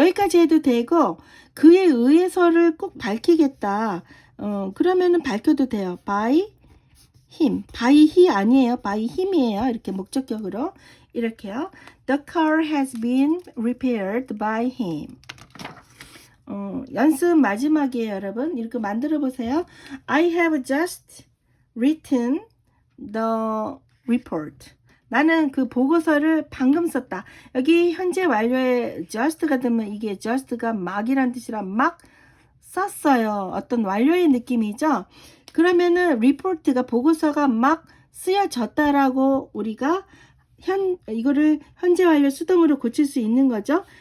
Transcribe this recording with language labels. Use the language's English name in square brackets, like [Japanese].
[Korean] 여기까지 해도 되고 그에 의해서를 꼭 밝히겠다. 그러면은 밝혀도 돼요. [English] by him. by he [Korean] 아니에요. by him이에요. 이렇게 목적격으로 이렇게요. [English] The car has been repaired by him. [Korean] 연습 마지막이에요, 여러분. 이렇게 만들어 보세요. [English] I have just written the report. [Korean] 나는 그 보고서를 방금 썼다. 여기 현재 완료에 just가 되면 이게 just가 막이란 뜻이라 막 썼어요. 어떤 완료의 느낌이죠. 그러면은 report가 보고서가 막 쓰여졌다라고 우리가 이거를 현재 완료 수동으로 고칠 수 있는 거죠.